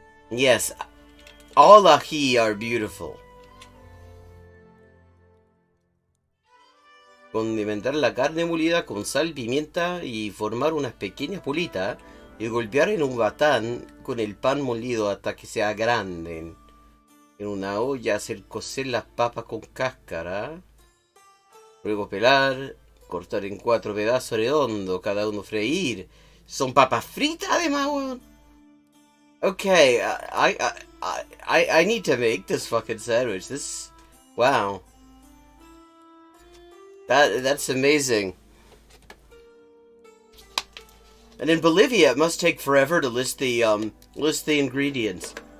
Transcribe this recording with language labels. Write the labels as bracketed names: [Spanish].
[English] Yes, all ají are beautiful. [Spanish] Condimentar la carne molida con sal, pimienta y formar unas pequeñas pulitas y golpear en un batán con el pan molido hasta que sea grande. En una olla hacer cocer las papas con cáscara. Luego pelar, cortar en 4 pedazos redondos, cada uno freír. Son papas fritas además, weón. [English] Okay, I need to make this fucking sandwich. This, wow. That's amazing. And in Bolivia, it must take forever to list the ingredients.